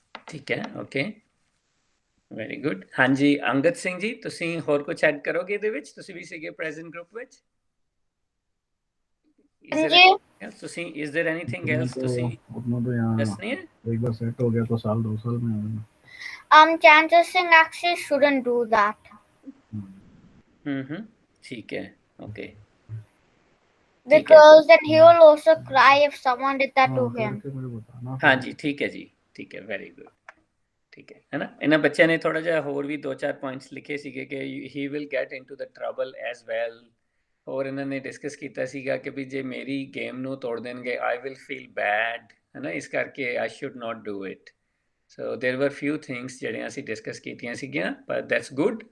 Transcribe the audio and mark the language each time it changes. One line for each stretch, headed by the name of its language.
Hindi: ठीक है, okay,
Punjabi: very good. ਹਾਂਜੀ ਅੰਗਦ ਸਿੰਘ ਜੀ, ਤੁਸੀਂ ਹੋਰ ਕੁਝ ਐਡ ਕਰੋਗੇ ਇਹਦੇ ਵਿੱਚ? ਤੁਸੀਂ ਵੀ ਸੀਗੇ ਪ੍ਰੈਜ਼ੈਂਟ ਗਰੁੱਪ ਵਿੱਚ? ਤੁਸੀਂ
English: is there anything else
Punjabi: ਤੁਸੀਂ ਦੱਸਣੀ ਹੈ?
Hindi: एक बार सेट हो गया तो साल 2 साल में आएगा।
English: Chanchal Singh actually shouldn't do that.
Hindi: ठीक है, okay,
English: Because then he will also cry if someone did that to him.
Hindi: हाँ जी, ठीक है जी, ठीक है,
Punjabi: ਵੈਰੀ ਗੁੱਡ, ਠੀਕ ਹੈ ਨਾ। ਇਹਨਾਂ ਬੱਚਿਆਂ ਨੇ ਥੋੜਾ ਜਿਹਾ ਹੋਰ ਵੀ 2-4 ਪੁਆਇੰਟਸ ਲਿਖੇ ਸੀਗੇ ਕਿ
English: He will get into the trouble as well.
Punjabi: ਹੋਰ ਇਹਨਾਂ ਨੇ ਡਿਸਕਸ ਕੀਤਾ ਸੀਗਾ ਕਿ ਵੀ ਜੇ ਮੇਰੀ ਗੇਮ ਨੂੰ ਤੋੜ ਦੇਣਗੇ
English: I will feel bad,
Punjabi: ਹੈ ਨਾ, ਇਸ ਕਰਕੇ
English: I should not do it. So there were few things
Punjabi: ਜਿਹੜੀਆਂ ਅਸੀਂ ਡਿਸਕਸ ਕੀਤੀਆਂ ਸੀਗੀਆਂ,
English: But that's good.